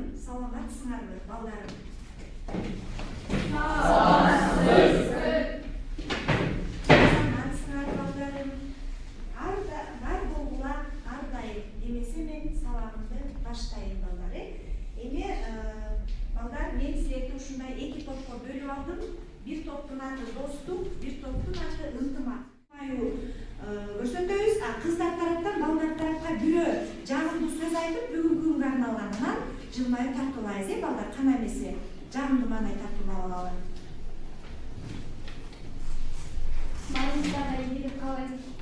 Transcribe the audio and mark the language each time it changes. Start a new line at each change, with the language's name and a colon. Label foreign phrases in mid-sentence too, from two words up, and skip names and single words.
Kyrgyz: Саламатсыңарбы, балдарым? Саламатсыңар, балдарым. Бар болгула ардайым. Демесе мен сабагымды баштайын, балдар. Эми балдар, мен силерди ушундай эки топко бөлүп алдым. Bir toптun adı dostluk, bir toplun adı ынтымак. Көрсөтөбүз, кыздар тараптан балдар тарапка бирөө жагымдуу сөз айтып, бүгүнкү күнгө арналганынан жылмайып тартуулайбыз, балдар, кана эмесе жагымдуу маанай тартуулап алалы. Балдарга ийгилик каалайм.